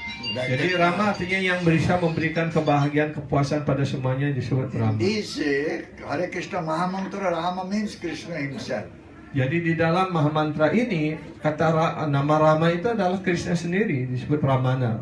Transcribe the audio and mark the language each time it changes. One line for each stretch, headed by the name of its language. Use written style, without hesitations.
Indonesian: Jadi Rama artinya yang bisa memberikan kebahagiaan, kepuasan pada semuanya disebut Rama.
English: This Hare Krishna Mahamantra, Rama means Krishna himself.
Indonesian: Jadi di dalam Mahamantra ini kata nama Rama itu adalah Krishna sendiri, disebut Ramana.